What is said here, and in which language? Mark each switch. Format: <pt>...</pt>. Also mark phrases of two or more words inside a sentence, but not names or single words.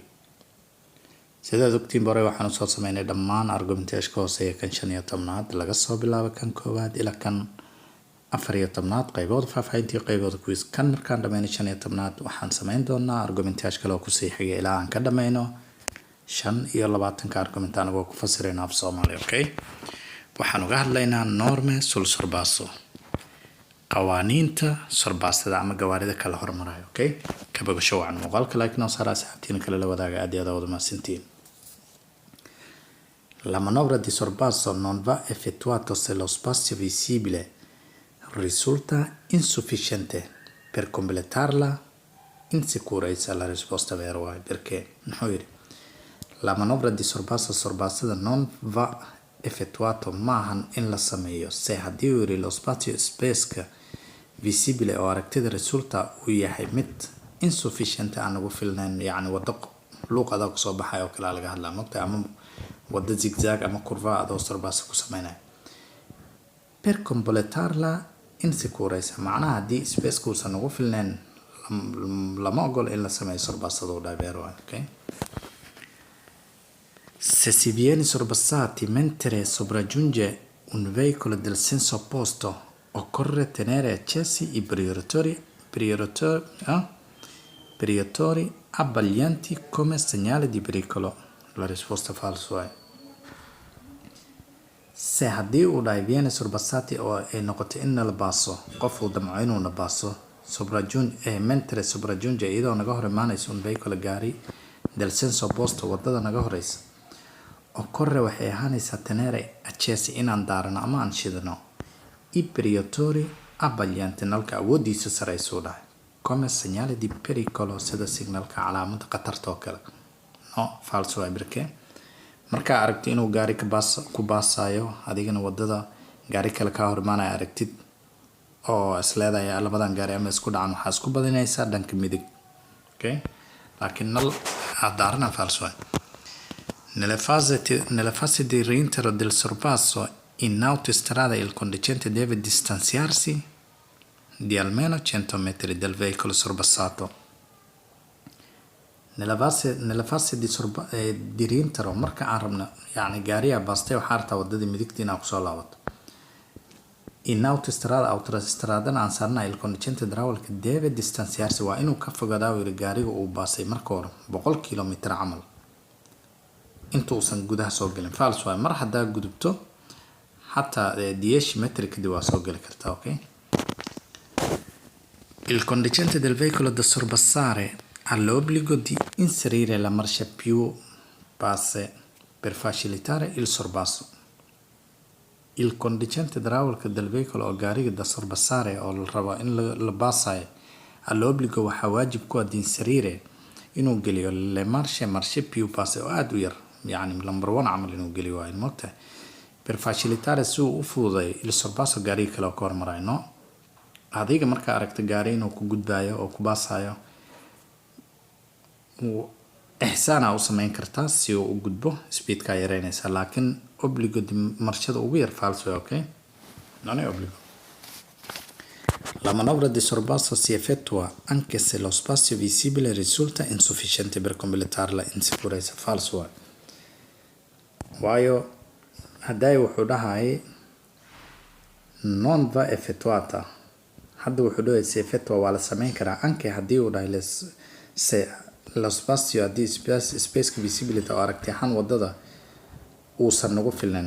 <so>Sidaad ogtiin bore waxaan soo sameynay dhammaan argumenteeshka hooseeya kan 15aad laga soo bilaabo kan koowaad ilaa kan 14aad qaybood faahfaahintii qaybooda quiz kan markaan dhameeyno 15aad waxaan sameyn doonaa argumenteesh kale oo ku sii xigay ilaa aan ka dhameeyno 25 argument anagoo ku fasirayna af Soomaali. Okay, waxaan uga hadlaynaa</so> <it>norme sul sorbasso,</it> <so>qawaaniinta sorbaasada ama gawaarida kala hormarayo. Okay, ka bogasho wacan muuqaalka like noo saara asxaabtiina kale la wadaaga aad iyo aad wada mahadsantiin.</so> <it>La manovra di sorbasso non va effettuata se lo spazio visibile risulta insufficiente per completarla in sicurezza. La risposta vera è perché la manovra di sorbassata non va effettuato</it> <so>maahan in la sameeyo se haddii</so> <it>lo spazio</it> <so>space visibile oo aragtida risulta uu yahay mid insufficiente aan ugu filnayn, yani wado luuq adag soo baxay oo kale laga hadlaa mogta ama wado zigzag ama curva adoo sorbaasa ku sameynay.</so> <it>Per completarla in sicurezza</it> <so>macnaha haddii space kuusan ugu filnayn lama ogolo in la sameeyo sorbaasada oo dhabeero.</so> <it>Okay, se si viene sorbassati mentre sopraggiunge un veicolo del senso opposto occorre tenere accesi i proiettori abbaglianti come segnale di pericolo. La risposta falsa è se</it> <so>haddii uu dhahay</so> <it>viene sorbassati</it> <so>oo ay noqoto in la baaso qof uu damco inuu na baaso</so> <it>mentre sopraggiunge</it> <so>iyadoo naga hor imaanayso</so> <it>un veicolo</it> <so>gaari</so> <it>del senso opposto</it> <so>wadada naga horeysa occorre waxay ahaanaysaa</so> <it>tenere accesi</it> <so>inaan daarano ama aan shidano</so> <it>i proiettori abbaglianti</it> <so>nalka awoodiisa saraysu dhahay</so> <it>come segnale di pericolo</it> <so>sida signalka calaamada khatarta oo kale.</so> <it>No, falso è perché</it> <so>markaa aragti inuu gaari ku baasayo adigana wadada gaari kale ka hor imaanaya aragtid oo isleedahay labadan gaari ama isku dhacan waxaa isku badinaysaa dhanka midig. Okay, laakiin nal daarana</so> <it>falso è. Nella fase di rientro del sorpasso in autostrada il conducente deve distanziarsi di almeno 100 metri del veicolo sorbassato. Nella fase di rientro</it> <so>marka aan rabno yani gaariga baastay waxaa rabtaa wadadii midigta inaa kusoo laabato. In autostradana aan saarnaa</so> <it>il conducente</it> <so>darawalka</so> <it>deve distanziarsi</it> <so>waa inuu ka fogaadaa wili gaariga uu baasay marka hore 100 kilomitir camal intuusan gudaha soo gelin. falso waa mar haddaa gudubto xataa 10 metri kadib waa soo geli kartaa.</so> <it>Okay, il conducente del veicolo da sorbassare ha l'obbligo di inserire la marcia più basse per facilitare il sorbasso. Il conducente</it> <so>darawalka</so> <it>del veicolo</it> <so>oo gaariga</so> <it>da sorbassare</it> <so>oo la rabo in la baasayo</so> <it>ha l'obbligo</it> <so>waxaa waajib ku ah</so> <it>di inserire</it> <so>inuu geliyo</so> <it>le marce più basse</it> <so>oo aad u yar, yani number 1 camal inuu geliyo waa in mogtahay</so> <it>per facilitare</it> <so>si uu u fududeeyo</so> <it>il sorbasso</it> <so>gaariga kale oo ka hormarayo. No, adiga markaa aragta gaari inuu ku gudbayo oo ku baasayo ihsaana u sameyn kartaa si uu u gudbo speedka yareynaysa, laakiin</so> <it>obbligo di</it> <so>marshada ugu yar falso.</so> <it>Okay, non è obbligo. La manovra di sorbasso si effettua anche se lo spazio visibile risulta insufficiente per completarla in sicurezza. Falso è.</it> <so>Waayo hadday wuxuu dhahay</so> <it>non va effettuata</it> <so>hadda wuxuu dhahay</so> <it>si effettua</it> <so>waa la sameyn karaa anche haddii uu dhahay</so> <it>se lo spazio</it> <so>haddii space visibility oo aragti ahaan wadada uusan nagu filnayn.</so>